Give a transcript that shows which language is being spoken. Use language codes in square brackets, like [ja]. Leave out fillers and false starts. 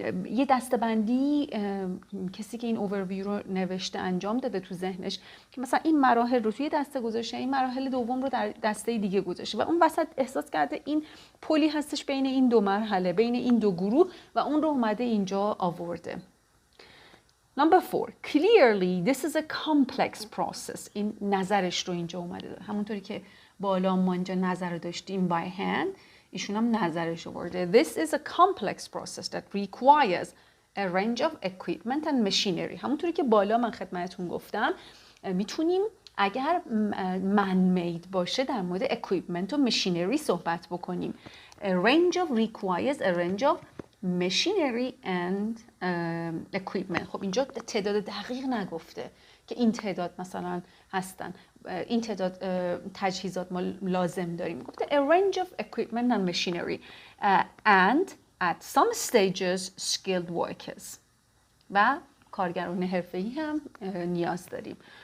[fa] یه دسته‌بندی کسی که این اوورویو رو نوشته انجام داده تو ذهنش که مثلا این مراحل رو توی دسته گذاشته، این مراحل دوم رو در دسته دیگه گذاشته و اون وسط احساس کرده این پلی هستش بین این دو مرحله، بین این دو گروه و اون رو اومده اینجا آورده. [en] Number 4, clearly this is a complex process. [fa] این نظرش رو اینجا اومده داره. همونطوری که بالا ما اینجا نظر رو داشتیم by hand، ایشون هم نظرش رو برده. [en] This is a complex process that requires a range of equipment and machinery. [fa] همونطوری که بالا من خدمتتون گفتم، میتونیم اگر man made باشه در مورد equipment و machinery صحبت بکنیم. [en] A range of requires a range of machinery and equipment. [fa] خب اینجا تعداد دقیق نگفته که این تعداد مثلا هستن، این تعداد تجهیزات ما لازم داریم. [en] گفته a range of equipment and machinery and at some stages skilled workers. [fa] و کارگران حرفه‌ای هم نیاز داریم.